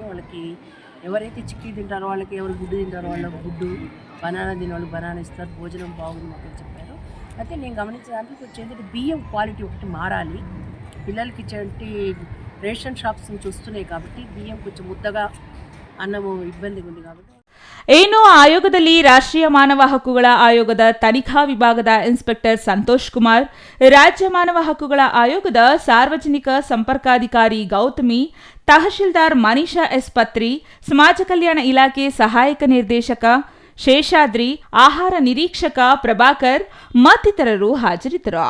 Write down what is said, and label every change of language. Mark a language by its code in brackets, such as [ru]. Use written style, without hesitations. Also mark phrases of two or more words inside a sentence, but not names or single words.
[te] వాళ్ళకి ఎవరైతే చిక్కీ తింటారో వాళ్ళకి, ఎవరు గుడ్డు తింటారో వాళ్ళకి గుడ్డు, బనానా తినే వాళ్ళు బనానా ఇస్తారు, భోజనం బాగుంది మాకు చెప్పారు. అయితే నేను గమనించిన దాంట్లో వచ్చేది బియ్యం ಕ್ವಾಲಿಟಿ ఒకటి మారాలి. పిల్లలకి ఇచ్చేటి రేషన్ షాప్స్ నుంచి వస్తున్నాయి కాబట్టి బియ్యం కొంచెం ముద్దగా అన్నము ఇబ్బందిగా ఉంది కాబట్టి. [kn] ಇನ್ನು ಆಯೋಗದಲ್ಲಿ ರಾಷ್ಟ್ರೀಯ ಮಾನವ ಹಕ್ಕುಗಳ ಆಯೋಗದ ತನಿಖಾ ವಿಭಾಗದ ಇನ್ಸ್ಪೆಕ್ಟರ್ ಸಂತೋಷ್ ಕುಮಾರ್, ರಾಜ್ಯ ಮಾನವ ಹಕ್ಕುಗಳ ಆಯೋಗದ ಸಾರ್ವಜನಿಕ ಸಂಪರ್ಕಾಧಿಕಾರಿ ಗೌತಮಿ, ತಹಶೀಲ್ದಾರ್ ಮನೀಷಾ ಎಸ್ ಪತ್ರಿ, ಸಮಾಜ ಕಲ್ಯಾಣ ಇಲಾಖೆ ಸಹಾಯಕ ನಿರ್ದೇಶಕ ಶೇಷಾದ್ರಿ, ಆಹಾರ ನಿರೀಕ್ಷಕ ಪ್ರಭಾಕರ್ ಮತ್ತಿತರರು ಹಾಜರಿದ್ದರು.